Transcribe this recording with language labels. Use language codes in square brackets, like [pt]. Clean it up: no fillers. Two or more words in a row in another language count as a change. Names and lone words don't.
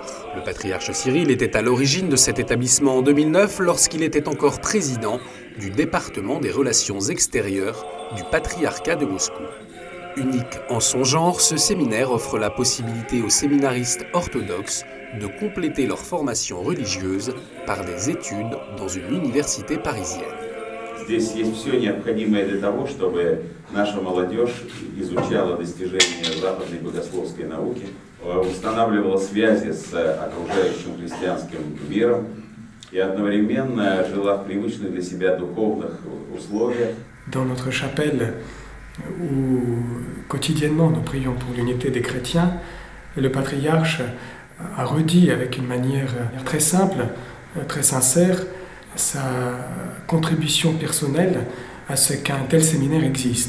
[fr] Le patriarche Cyril était à l'origine de cet établissement en 2009 lorsqu'il était encore président du département des relations extérieures du patriarcat de Moscou. Unique en son genre, ce séminaire offre la possibilité aux séminaristes orthodoxes de compléter leur formation religieuse par des études dans une université parisienne. [ru] Здесь есть все необходимое для того, чтобы наша молодежь изучала достижения западной богословской науки, устанавливала связи с окружающим христианским миром и одновременно жила в привычных для себя духовных условиях. [fr] Dans notre chapelle, où quotidiennement nous prions pour l'unité des chrétiens, et le patriarche a redit avec une manière très simple, très sincère, sa contribution personnelle à ce qu'un tel séminaire existe.